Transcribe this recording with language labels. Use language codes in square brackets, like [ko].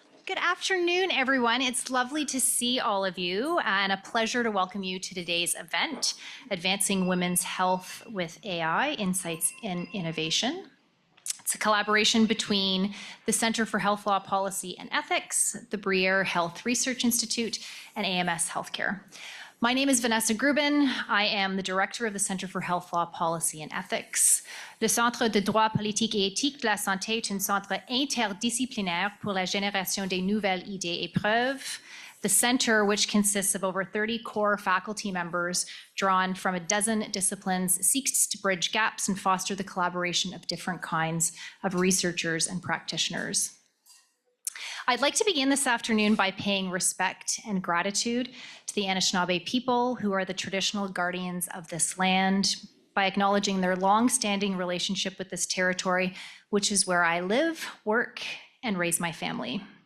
[en] Good afternoon, everyone. It's lovely to see all of you and a pleasure to welcome you to today's event, Advancing Women's Health with AI, Insights in Innovation. It's a collaboration between the Center for Health Law Policy and Ethics, the Bruyère Health Research Institute, and AMS Healthcare. My name is Vanessa Gruben. I am the Director of the Center for Health Law Policy and Ethics. [fr] Le Centre de droit politique et éthique de la santé est un centre interdisciplinaire pour la génération des nouvelles idées et preuves. [en] The center, which consists of over 30 core faculty members drawn from a dozen disciplines, seeks to bridge gaps and foster the collaboration of different kinds of researchers and practitioners. I'd like to begin this afternoon by paying respect and gratitude to the Anishinaabe people, who are the traditional guardians of this land, by acknowledging their long-standing relationship with this territory, which is where I live, work, and raise my family.